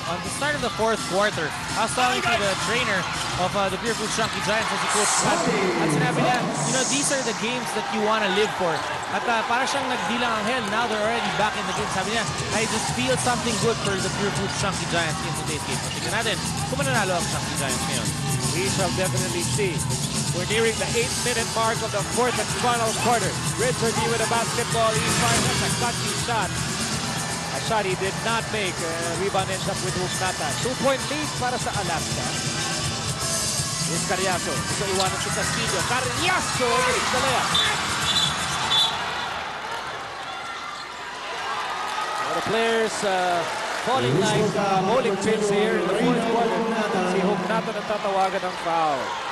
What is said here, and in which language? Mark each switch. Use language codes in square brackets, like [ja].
[en] On the start of the fourth quarter, I was talking to the trainer of the Purefoods Chunkee Giants as a coach. [tl] At sinabi niya, [en] you know, these are the games that you want to live for. [tl] At para siyang nagdilang anghel, [en] now they're already back in the game. [tl] Sabi niya, [en] I just feel something good for the Purefoods Chunkee Giants in today's game. [tl] Tingnan natin kung mananalo ang Chunkee Giants ngayon. [en] We shall definitely see. We're nearing the 8-minute mark of the fourth and final quarter. Richard D with a basketball. He's firing. That's a clutchy shot. A shot he did not make. Rebound ends up with Hugnatan. 2-point lead [tl] para sa Alaska. [en] Here's Carriazo. [tl] So iwanan si Castillo. [en] Carriazo is the layup. The players falling like bowling pins here in the fourth quarter. [tl] Si Hugnatan ang tatawagan ng foul.